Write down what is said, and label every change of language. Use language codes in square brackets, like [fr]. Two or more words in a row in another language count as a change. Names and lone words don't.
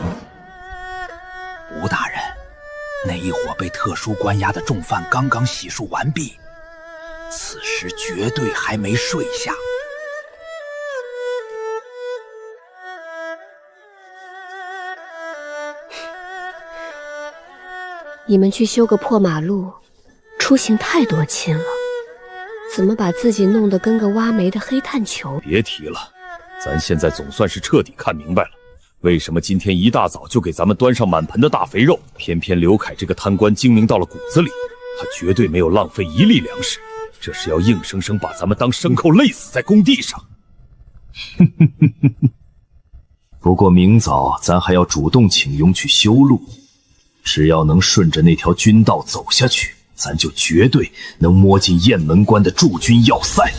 [zh] 吳大人，那一伙被特殊關押的重犯剛剛洗漱完畢，此時絕對還沒睡下。你們去修個破馬路，出行太多親了，怎麼把自己弄得跟個挖煤的黑炭球？別提了，咱現在總算是徹底看明白了，為什麼今天一大早就給咱們端上滿盆的大肥肉，偏偏劉愷這個貪官精明到了骨子裡，他絕對沒有浪費一粒糧食，這是要硬生生把咱們當牲口累死在工地上。不過明早咱還要主動請甬去修路，只要能順着那條軍道走下去，咱就絕對能摸進雁門關的駐軍要塞。